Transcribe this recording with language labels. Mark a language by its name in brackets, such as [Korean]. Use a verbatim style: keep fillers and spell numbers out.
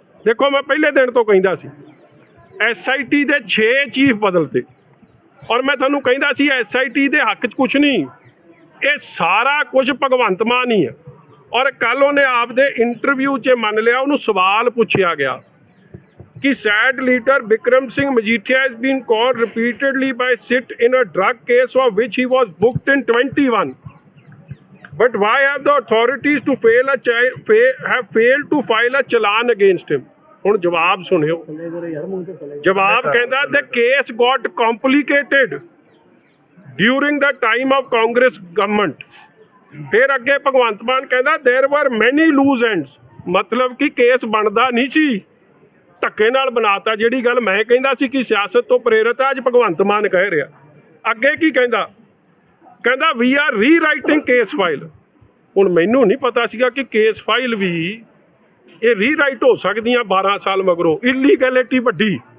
[Punjabi] ਦੇਖੋ, ਮੈਂ ਪਹਿਲੇ ਦਿਨ ਤੋਂ ਕਹਿੰਦਾ ਸੀ ਐਸਆਈਟੀ ਦੇ ਛੇ ਚੀਫ ਬਦਲਤੇ, ਔਰ ਮੈਂ ਤੁਹਾਨੂੰ ਕਹਿੰਦਾ ਸੀ ਐਸਆਈਟੀ ਦੇ ਹੱਕ 'ਚ ਕੁਝ ਨਹੀਂ, ਇਹ ਸਾਰਾ ਕੁਝ ਭਗਵੰਤ ਮਾਨ ਹੀ ਹੈ। ਔਰ ਕੱਲ ਉਹਨੇ ਆਪਦੇ ਇੰਟਰਵਿਊ 'ਚ ਮੰਨ ਲਿਆ, ਉਹਨੂੰ ਸਵਾਲ ਪੁੱਛਿਆ ਗਿਆ ਕਿ [English] SAD leader Bikram Singh Majithia has been called repeatedly by SIT in a drug case of which he was booked in twenty-one. But why have the authorities to fail a chi- fa- have failed to file a challan against him? [Punjabi] ਹੁਣ ਜਵਾਬ ਸੁਣਿਓ। ਜਵਾਬ ਕਹਿੰਦਾ [English] the case got complicated during the time of Congress government. [Punjabi] ਫਿਰ ਅੱਗੇ ਭਗਵੰਤ ਮਾਨ ਕਹਿੰਦਾ [English] there were many loose ends, [Punjabi] ਮਤਲਬ ਕਿ ਕੇਸ ਬਣਦਾ ਨਹੀਂ ਸੀ, ਧੱਕੇ ਨਾਲ ਬਣਾਤਾ। ਜਿਹੜੀ ਗੱਲ ਮੈਂ ਕਹਿੰਦਾ ਸੀ ਕਿ ਸਿਆਸਤ ਤੋਂ ਪ੍ਰੇਰਿਤ ਹੈ, ਅੱਜ ਭਗਵੰਤ ਮਾਨ ਕਹਿ ਰਿਹਾ। ਅੱਗੇ ਕੀ ਕਹਿੰਦਾ? ਕਹਿੰਦਾ [English] We are rewriting case file. [Punjabi] ਹੁਣ ਮੈਨੂੰ ਨਹੀਂ ਪਤਾ ਸੀਗਾ ਕਿ ਕੇਸ ਫਾਈਲ ਵੀ ਇਹ ਰੀ ਰਾਈਟ ਹੋ ਸਕਦੀਆਂ ਬਾਰਾਂ ਸਾਲ ਮਗਰੋਂ, ਇਲੀਗੈਲਿਟੀ ਵੱਡੀ।